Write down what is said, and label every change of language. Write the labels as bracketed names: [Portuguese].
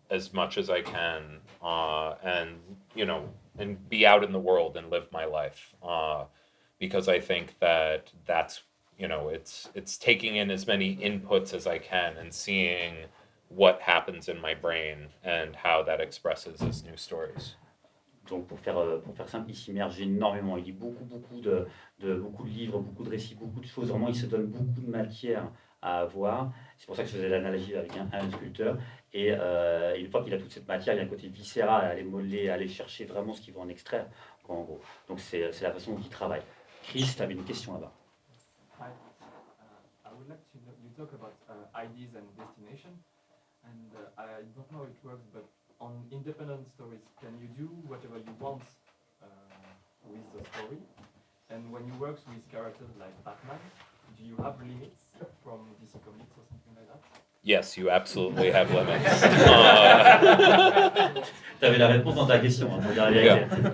[English] as much as I can, and and be out in the world and live my life, because I think that's it's taking in as many inputs as I can and seeing what happens in my brain and how that expresses as new stories. [French] Donc pour faire simple, il s'immerge énormément, il lit beaucoup de livres, beaucoup de récits, beaucoup de choses, vraiment il se donne beaucoup de matière à avoir. C'est pour ça que je faisais l'analogie avec un sculpteur, et une fois qu'il a toute cette matière, il y a un côté viscéral à aller modeler, à aller chercher vraiment ce qu'il veut en extraire, en gros. Donc c'est la façon dont il travaille. Chris, tu avais une question là-bas. [English] Hi. I would like to you talk about ideas and destination, and I don't know how it works, but on independent stories, can you do whatever you want with the story? And when you work with characters like Batman, do you have limits from DC Comics or something like that? Yes, you absolutely have limits. [French] Tu avais la réponse dans ta question, hein, faut dire la vérité.